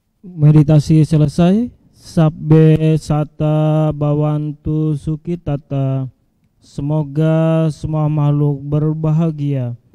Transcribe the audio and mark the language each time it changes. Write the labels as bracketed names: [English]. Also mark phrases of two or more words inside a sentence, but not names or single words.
[Indonesian] Meditasi selesai. [Pali] Sabbe sata bawantu sukitata. [Indonesian] Semoga semua makhluk berbahagia.